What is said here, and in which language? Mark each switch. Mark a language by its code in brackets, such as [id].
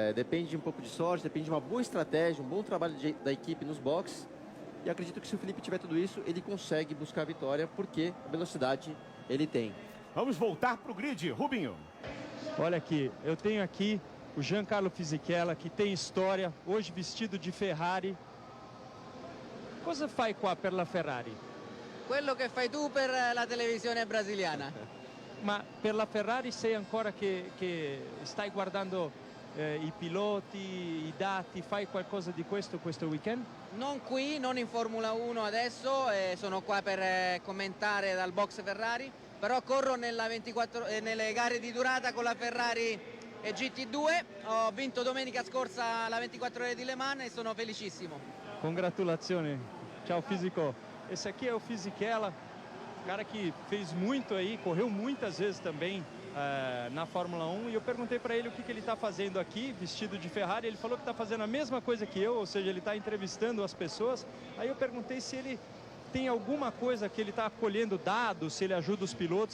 [pt] Depende de um pouco de sorte, depende de uma boa estratégia, um bom trabalho da equipe nos boxes. E acredito que se o Felipe tiver tudo isso, ele consegue buscar a vitória, porque a velocidade ele tem. Vamos voltar para o grid, Rubinho. Olha aqui, eu tenho aqui o Giancarlo Fisichella, que tem história, hoje vestido de Ferrari. [it] Cosa fai qua per la Ferrari? Quello che fai tu per la televisione brasiliana. Ma per la Ferrari sei ancora che stai guardando i piloti, i dati, fai qualcosa di questo weekend? Non qui, non in Formula 1 adesso, sono qua per commentare dal box Ferrari, però corro nelle gare di durata con la Ferrari GT2, ho vinto domenica scorsa la 24 ore di Le Mans e sono felicissimo. Congratulazioni, ciao Fisico. [pt] Esse aqui é o Fisichella, cara que fez muito aí, correu muitas vezes também na Fórmula 1, e eu perguntei para ele o que ele está fazendo aqui, vestido de Ferrari. Ele falou que está fazendo a mesma coisa que eu, ou seja, ele está entrevistando as pessoas. Aí eu perguntei se ele tem alguma coisa que ele está colhendo dados, se ele ajuda os pilotos.